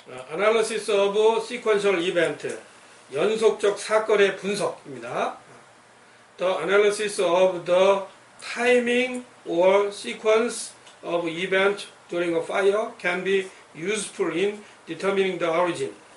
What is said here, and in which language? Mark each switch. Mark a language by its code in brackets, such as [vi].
[en] Analysis of sequential event. [ko] 연속적 사건의 분석입니다. [en] The analysis of the timing or sequence of event during a fire can be useful in determining the origin.